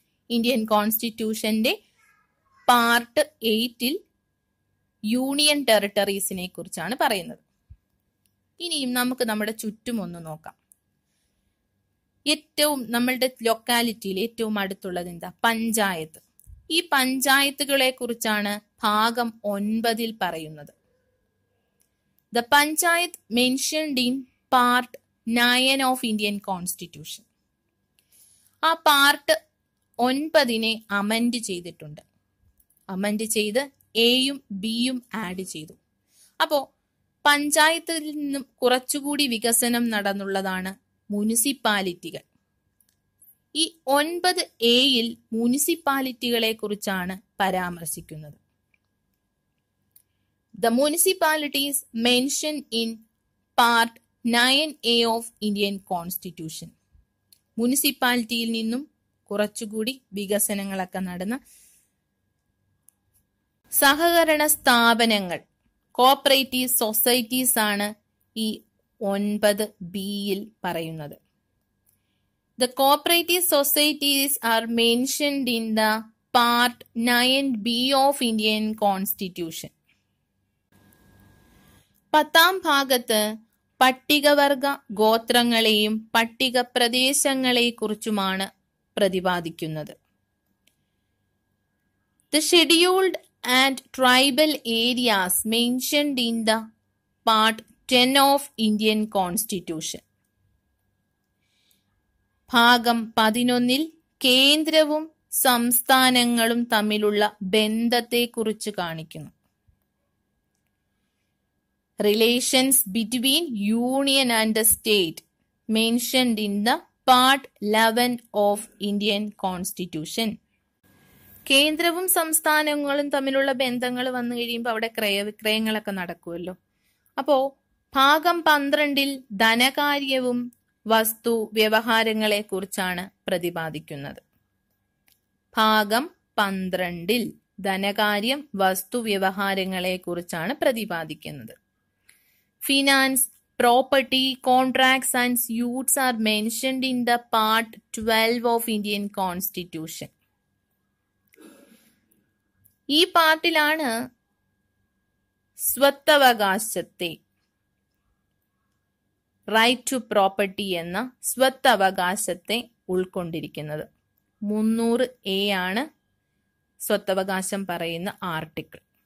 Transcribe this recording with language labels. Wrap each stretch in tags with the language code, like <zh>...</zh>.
<ml>Indian കോൺസ്റ്റിറ്റ്യൂഷന്റെ part 8 union ടെറിട്ടറീസിനെ കുറിച്ചാണ് പറയുന്നത്. ഇനിയും നമുക്ക് നമ്മുടെ ചുറ്റും ഒന്ന് നോക്കാം. ഏറ്റവും നമ്മളുടെ ലൊക്കാലിറ്റിയിൽ ഏറ്റവും അടുത്തുള്ളത് എന്താ? പഞ്ചായത്ത്. ഈ പഞ്ചായത്തുകളെ കുറിച്ചാണ് ഭാഗം 9 പറയുന്നത്.</ml> <en>The Panchayat mentioned in Part 9 of Indian Constitution.</en> <ml>ആ പാർട്ട് 9 അമെൻഡ് ചെയ്തിട്ടുണ്ട്. അമെൻഡ് ചെയ്ത് എയും ബിയും ആഡ് ചെയ്തു. അപ്പോ പഞ്ചായത്തിൽ നിന്നും കുറച്ചുകൂടി വികസനം നടന്നുള്ളതാണ് മുനിസിപ്പാലിറ്റികൾ. ഈ 9A മുനിസിപ്പാലിറ്റികളെ കുറിച്ചാണ് പരാമർശിക്കുന്നത്.</ml> <en>The municipalities mentioned in Part 9A of Indian Constitution.</en> <ml>മുനിസിപ്പാലിറ്റിയിൽ നിന്നും കുറച്ചുകൂടി വികസനങ്ങളൊക്കെ നടന്ന സഹകരണ സ്ഥാപനങ്ങൾ, കോപ്പറേറ്റീവ് സൊസൈറ്റീസ് ആണ് ഈ 9B പറയുന്നത്.</ml> <en>The cooperative societies are mentioned in the Part 9B of Indian Constitution.</en> <ml>10ാം ഭാഗത്ത് പട്ടികവർഗ ഗോത്രങ്ങളെയും പട്ടിക പ്രദേശങ്ങളെ കുറിച്ചുമാണ് പ്രതിപാദിക്കുന്നത്.</ml> <en>The scheduled and tribal areas mentioned in the Part 10 of Indian Constitution.</en> <ml>ഭാഗം 11 കേന്ദ്രവും സംസ്ഥാനങ്ങളും തമ്മിലുള്ള ബന്ധത്തെക്കുറിച്ച് കാണിക്കുന്നു.</ml> <en>Relations between union and the state mentioned in the Part 11 of Indian Constitution.</en> <ml>കേന്ദ്രവും സംസ്ഥാനങ്ങളും തമ്മിലുള്ള ബന്ധങ്ങൾ വന്നു കഴിയുമ്പോൾ അവിടെ ക്രയവിക്രയങ്ങളൊക്കെ നടക്കുമല്ലോ. അപ്പോ ഭാഗം 12 ധനകാര്യവും വസ്തു വ്യവഹാരങ്ങളെ കുറിച്ചാണ് പ്രതിപാദിക്കുന്നത്. ഭാഗം 12 ധനകാര്യം വസ്തു വ്യവഹാരങ്ങളെ കുറിച്ചാണ് പ്രതിപാദിക്കുന്നത്.</ml> <en>Finance, property, contracts and suits are mentioned in the Part 12 of Indian Constitution.</en> <ml>ഈ പാർട്ടിലാണ് സ്വത്തവകാശത്തെ, റൈറ്റ് ടു പ്രോപ്പർട്ടി എന്ന സ്വത്തവകാശത്തെ ഉൾക്കൊണ്ടിരിക്കുന്നത്. 300A ആണ് സ്വത്തവകാശം പറയുന്ന ആർട്ടിക്കിൾ.</ml>